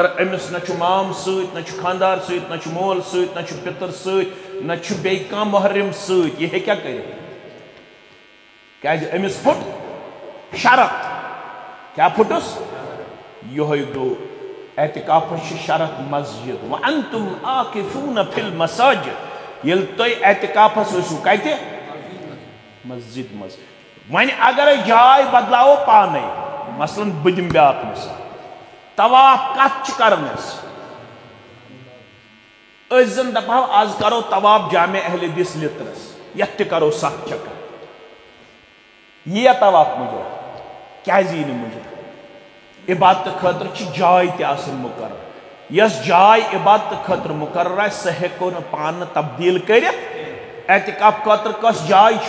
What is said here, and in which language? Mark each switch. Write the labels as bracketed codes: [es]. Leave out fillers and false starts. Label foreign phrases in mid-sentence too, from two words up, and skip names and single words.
[ks] أمِس نہ چھُ مام سۭتۍ نہ چھُ خانٛدار سۭتۍ نہ چھُ مول سۭتۍ نہ چھُ پِتٕر سۭتۍ نہ چھُ بیٚیہِ کانٛہہ محرم سۭتۍ یہِ ہیٚکیٛاہ کٔرِتھ کیٛازِ أمِس پھُٹ شرط کیٛاہ پھُٹُس یِہوٚے گوٚو اعتکافس چھِ شرط مسجد [ar] وَأَنتُمْ عَاكِفُونَ فِي الْمَسَاجِدِ [ks] ییٚلہِ تُہۍ اعتکافس ٲسِو کتہِ مسجد منٛز وۄنۍ اگرے جاے بدلاوو پانے مثلاً بہٕ دِمہٕ بیٛاکھ مثال طواف کتھ چھِ کران أسۍ زن دپہو آز کرو طواف جامع اہل حدیث لِترس یتھ تہِ کرو 7 چکر یِیا طواف مُجرا کیٛازِ یی نہٕ مُجرا عبادتہٕ خٲطرٕ چھِ جاے تہِ آسان مُقرر یۄس جاے عبادتہٕ خٲطرٕ مُقرر آسہِ سۄ ہٮ۪کو نہٕ پانہٕ تبدیٖل کٔرِتھ اعتکاف خٲطرٕ کۄس جاے چھِ